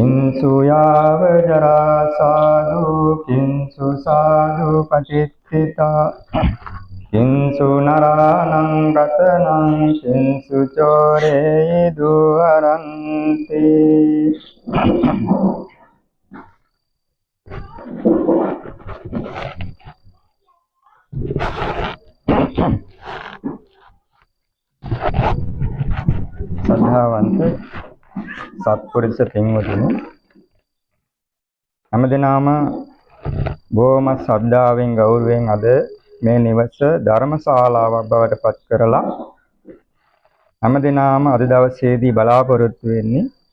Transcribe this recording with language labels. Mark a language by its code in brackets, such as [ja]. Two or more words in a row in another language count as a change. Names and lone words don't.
[pi] කිංසු යාව ජරා සාදු කිංසු සාදු පටිච්චිතා කිංසු නරාණං රතනං කිංසු චෝරේ දුවරන්ති. [si] සද්ධාවන්ත සත්පුරුෂ පින්වතුනි, හැමදෙනාම බොහොම ශ්‍රද්ධාවෙන් ගෞරවයෙන් අද මේ නිවස ධර්මශාලාවක් බවට පත් කරලා හැමදෙනාම අද දවසේදී බලාපොරොත්තු වෙන්නේ